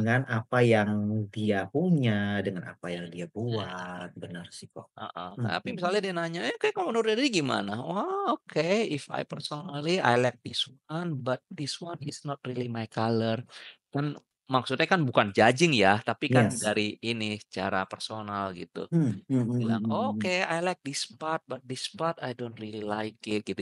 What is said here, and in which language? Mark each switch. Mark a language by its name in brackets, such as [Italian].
[Indonesian] dengan apa yang dia punya, dengan apa yang dia Mhm. buat, benar sih kok. Heeh, tapi Mhm. misalnya dia nanya, kayak kalau menurut Diri gimana?" [English] "Oh, oke, if I personally I like this one, but this one is not really my color." [Indonesian] Kan maksudnya kan bukan judging ya, tapi kan [English] Yes. [Indonesian] dari ini, secara personal gitu. Mhm mhm Bilang, mhm mhm. [English] "Oke, I like this part, but this part I don't really like it," gitu.